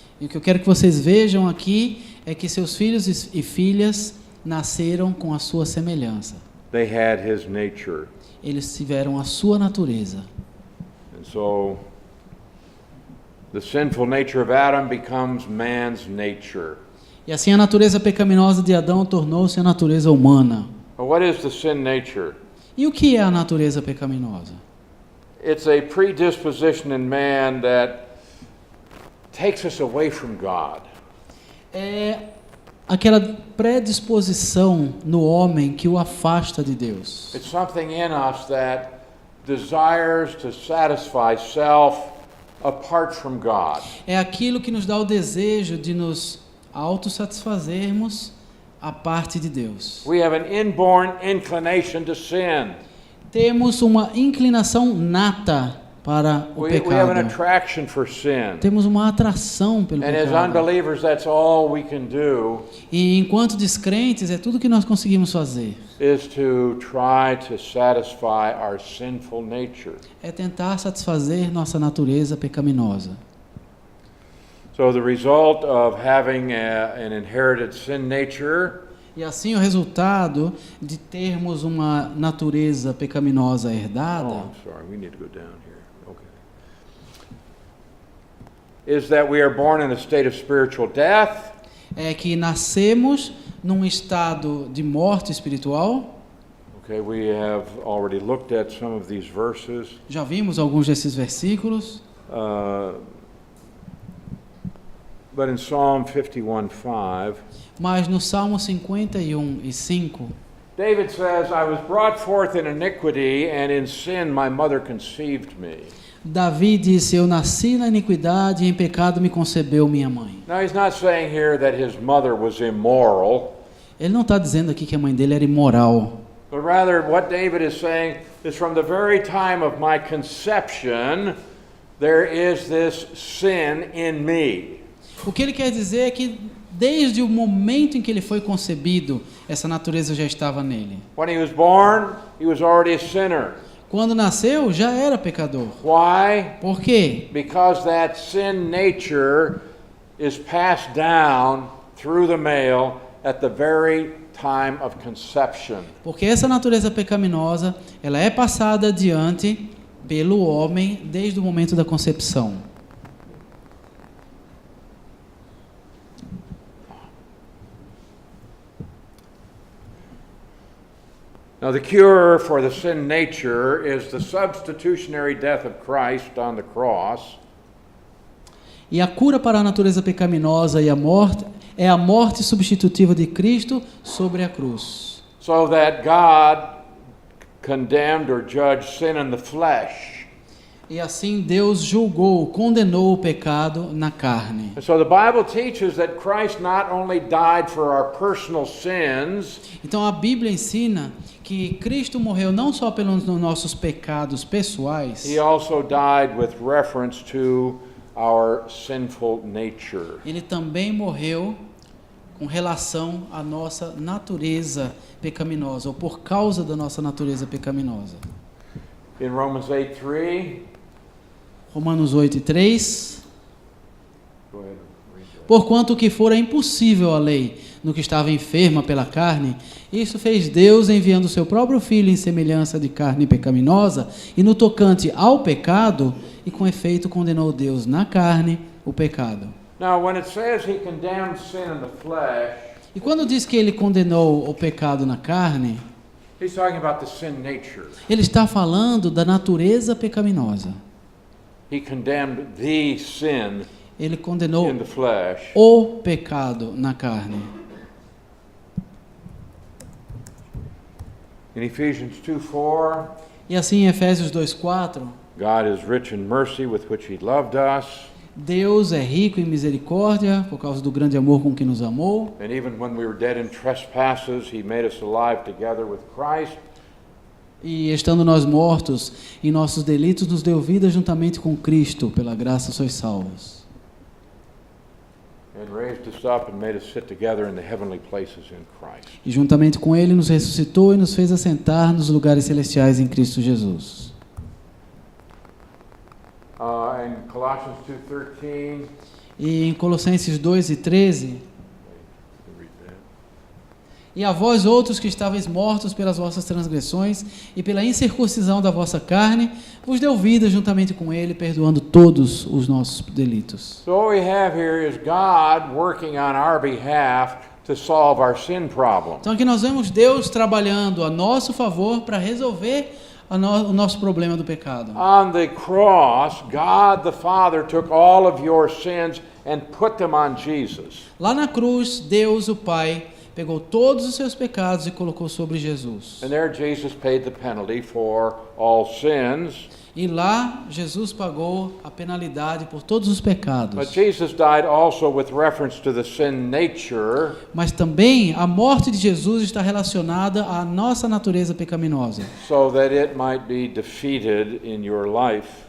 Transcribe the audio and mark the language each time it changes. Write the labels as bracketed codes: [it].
[pt] E o que eu quero que vocês vejam aqui é que seus filhos e filhas nasceram com a sua semelhança. [en] They had his nature. [pt] Eles tiveram a sua natureza. [en] And so the sinful nature of Adam becomes man's nature. [pt] E assim a natureza pecaminosa de Adão tornou-se a natureza humana. [en] Well, what is the sin nature? [pt] E o que é a natureza pecaminosa? [en] It's a predisposition in man that takes us away from God. [pt] É aquela predisposição no homem que o afasta de Deus. [en] It's something in us that desires to satisfy self apart from God. [pt] É aquilo que nos dá o desejo de nos autossatisfazermos a parte de Deus. [en] We have an inborn inclination to sin. [pt] Temos uma inclinação nata para o [en] We have an [pt] pecado. [en] attraction for sin. [pt] Temos uma atração pelo [en] And as [pt] pecado. [en] unbelievers, that's all we can do [pt] E enquanto descrentes, é tudo que nós conseguimos fazer. [en] is to try to satisfy our sinful nature. [pt] É tentar satisfazer nossa natureza pecaminosa. [en] So the result of having an inherited sin nature [pt] E assim o resultado de termos uma natureza pecaminosa herdada [en] I'm sorry, we need to go down here. Okay. Is that we are born in a state of spiritual death. [pt] é que nascemos num estado de morte espiritual. [en] Okay, we have already looked at some of these verses. [pt] Já vimos alguns desses versículos. [en] But in Psalm 51:5, [pt] Mas no Salmo 51:5, [en] David says, I was brought forth in iniquity, and in sin my mother conceived me. [pt] Davi disse: Eu nasci na iniquidade e em pecado me concebeu minha mãe. [en] Now he's not saying here that his mother was immoral, [pt] Ele não está dizendo aqui que a mãe dele era imoral. [en] but rather what David is saying is from the very time of my conception, there is this sin in me. [pt] O que ele quer dizer é que desde o momento em que ele foi concebido, essa natureza já estava nele. [en] When he was born, he was already a sinner. [pt] Quando nasceu, já era pecador. [en] Why? [pt] Por quê? [en] Because that sin nature is passed down through the male at the very time of conception. [pt] Porque essa natureza pecaminosa, ela é passada adiante pelo homem desde o momento da concepção. [en] Now, the cure for the sin nature is the substitutionary death of Christ on the cross. [pt] E a cura para a natureza pecaminosa e a morte é a morte substitutiva de Cristo sobre a cruz. [en] So that God condemned or judged sin in the flesh. [pt] E assim Deus julgou, condenou o pecado na carne. [en] And so the Bible teaches that Christ not only died for our personal sins, [pt] Então a Bíblia ensina que Cristo morreu não só pelos nossos pecados pessoais, [en] he also died with reference to our sinful nature. [pt] ele também morreu com relação à nossa natureza pecaminosa, ou por causa da nossa natureza pecaminosa. [en] In Romans 8:3, [pt] Romanos 8:3. [en] go ahead and read that. [pt] Porquanto o que fora impossível à lei, no que estava enferma pela carne, isso fez Deus enviando o seu próprio Filho em semelhança de carne pecaminosa, e no tocante ao pecado, e com efeito condenou Deus na carne o pecado. [en] Now, when it says he condemned sin in the flesh, [pt] E quando diz que ele condenou o pecado na carne, [en] he's talking about the sin nature. [pt] ele está falando da natureza pecaminosa. [en] He condemned the sin [pt] Ele condenou [en] in the flesh. [pt] o pecado na carne. [en] In Ephesians 2:4, [pt] E assim em Efésios 2:4, [en] God is rich in mercy with which he loved us, [pt] Deus é rico em misericórdia por causa do grande amor com que nos amou. [en] and even when we were dead in trespasses, he made us alive together with Christ. [pt] E estando nós mortos em nossos delitos, nos deu vida juntamente com Cristo. Pela graça sois salvos. [en] And raised us up and made us sit together in the heavenly places in Christ. [pt] E juntamente com Ele nos ressuscitou e nos fez assentar nos lugares celestiais em Cristo Jesus. [en] In Colossians 2:13, [pt] E em Colossenses 2:13, [en] read that. [pt] e a vós outros que estáveis mortos pelas vossas transgressões e pela incircuncisão da vossa carne, vos deu vida juntamente com Ele, perdoando todos os nossos delitos. [en] So what we have here is God working on our behalf to solve our sin problem. [pt] Então aqui nós vemos Deus trabalhando a nosso favor para resolver o nosso problema do pecado. [en] On the cross, God the Father took all of your sins and put them on Jesus. [pt] Lá na cruz, Deus, o Pai, pegou todos os seus pecados e colocou sobre Jesus. [en] And there Jesus paid the penalty for all sins. [pt] E lá, Jesus pagou a penalidade por todos os pecados. [en] But Jesus died also with reference to the sin nature, [pt] Mas também a morte de Jesus está relacionada à nossa natureza pecaminosa, [en] so that it might be defeated in your life.